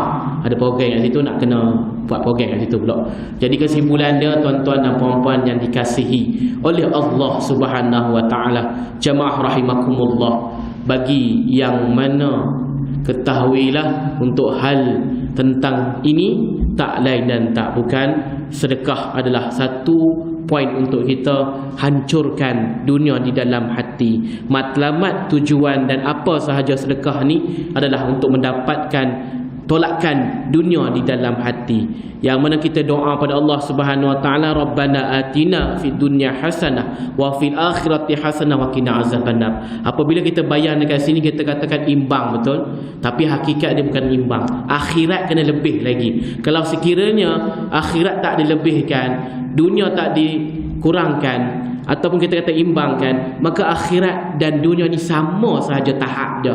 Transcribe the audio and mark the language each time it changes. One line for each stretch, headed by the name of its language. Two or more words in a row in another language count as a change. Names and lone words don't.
Malay: Ada program kat situ, nak kena buat program kat situ pula. Jadi kesimpulan dia, tuan-tuan dan puan-puan yang dikasihi oleh Allah
Arabic: سبحانه وتعالى, جماعة رحمكم الله,
Malay: bagi yang mana ketahuilah untuk hal tentang ini, tak lain dan tak bukan, sedekah adalah satu poin untuk kita hancurkan dunia di dalam hati. Matlamat, tujuan dan apa sahaja sedekah ni adalah untuk mendapatkan tolakkan dunia di dalam hati. Yang mana kita doa pada Allah
Arabic: سبحانه وتعالى ربنا آتنا في الدنيا حسنة وفي الآخرة حسنة وقنا عذاب النار.
Malay: Apabila kita bayang dekat sini, kita katakan imbang, betul, tapi hakikat dia bukan imbang. Akhirat kena lebih lagi. Kalau sekiranya akhirat tak dilebihkan, dunia tak dikurangkan, ataupun kita kata imbangkan, maka akhirat dan dunia ni sama sahaja tahap je.